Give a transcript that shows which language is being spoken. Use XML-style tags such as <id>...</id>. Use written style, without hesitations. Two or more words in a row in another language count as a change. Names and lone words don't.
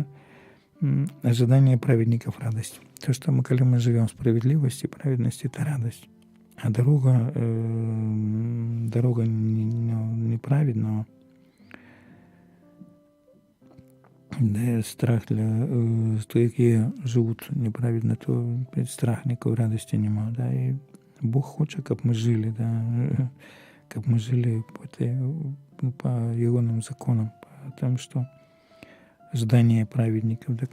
<ru>Ожидание праведников — радость. То, что мы, когда мы живем в справедливости, праведности — это радость. А дорога неправедного, да, страх для</ru> <uk>той, які живуть неправильно, то страх ніякої радості нема. Да? І Бог хоче, щоб ми жили, да? Щоб ми жили по Його законам, тому що ожидання праведників, да?</uk>